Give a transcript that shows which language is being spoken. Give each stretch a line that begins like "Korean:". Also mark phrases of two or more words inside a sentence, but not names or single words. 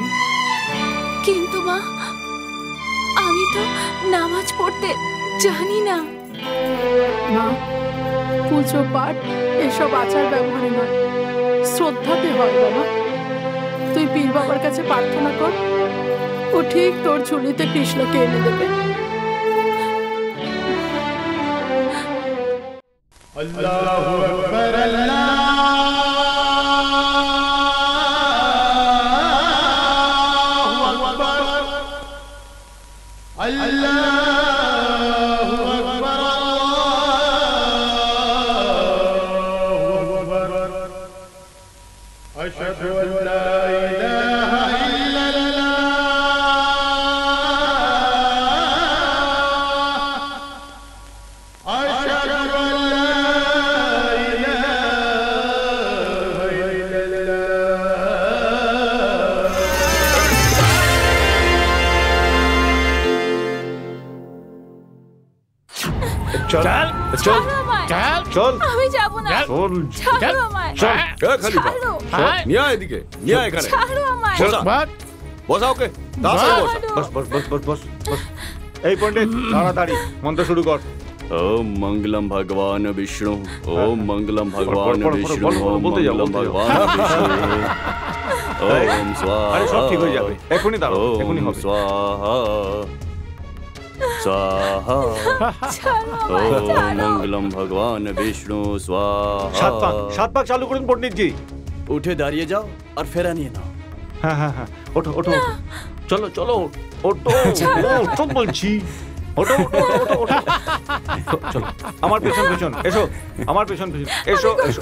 Bangla: কিন্তু মা, আমি তো নামাজ পড়তে জানি না। মা, পুজো পাঠ এসব আচার ব্যবহারে নয়, শ্রদ্ধাতে হয় বাবা। তুই পীর বাবার কাছে প্রার্থনা কর, ও ঠিক তোর ঝুলিতে কৃষ্ণকে এনে দেবে।
Arabic: الله أكبر، الله أكبر، الله أكبر، الله أكبر. أشهد أن لا إله إلا الله، أشهد أن لا
Bangla: চল চল চল, চল আমি যাব না। চল ছাড়ো আমায়। চল। খালিফা, ছাড়ো। নিয়ে আয় এদিকে, নিয়ে আয় এখানে। ছাড়ো আমায়। বসা, বসা ওকে, তাড়াতাড়ি বসা। বস বস বস বস বস বস। এই পণ্ডিত, তাড়াতাড়ি মন্ত্র শুরু কর।
Sanskrit: ओम मंगलम भगवान विष्णु, ओम मंगलम भगवान विष्णु, ओम मंगलम भगवान विष्णु, ओम स्वाहा।
Bangla: আরে সব ঠিক হয়ে যাবে, এখনই দাঁড়াও, এখনই
Sanskrit: ओम
Bangla: হবে।
Sanskrit: स्वाहा स्वाहा,
Bangla: ছাড়ো আমায়,
Sanskrit: ओम
Bangla: ছাড়ো।
Sanskrit: मंगलम भगवान विष्णु
Bangla: সাত পাক,
Sanskrit: स्वाहा।
Bangla: সাত পাক চালু করুন পণ্ডিতজি। উঠে দাঁড়িয়ে যাও আর ফেরা নিয়ে নাও। হ্যাঁ হ্যাঁ হ্যাঁ, ওঠো ওঠো ওঠো। চলো চলো, ওঠো ওঠো বলছি। ওঠো ওঠো ওঠো ওঠো ওঠো। চলো আমার পেছন পেছন এসো, আমার পেছন পেছন এসো এসো